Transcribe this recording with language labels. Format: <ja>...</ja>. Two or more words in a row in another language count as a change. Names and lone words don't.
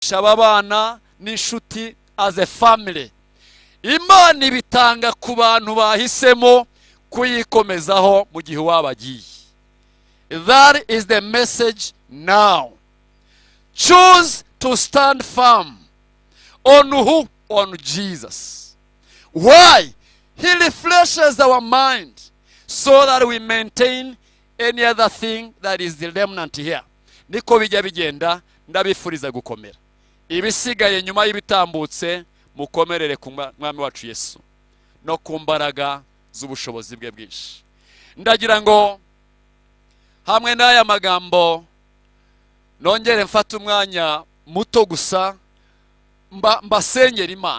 <rw>kwigisha ababana n'inshuti</rw> <en>as a family.</en> <rw>Imana ibitanga ku bantu bahisemo kuyikomezaho mu gihe wabagiye.</rw> <en>That is the message now. Choose to stand firm. On who? On Jesus. Why? He refreshes our mind so that we maintain any other thing that is the remnant here.</en> <rw>Niko bijya bigenda, ndabifuriza gukomera. Ibisigaye nyuma y'ibitambutse mukomerere ku mwami wacu Yesu no ku mbaraga z'ubushobozi bwe bwinshi. Ndagira ngo hamwe n'aya magambo nongere mfata umwanya muto gusa mbasengera Imana.</rw>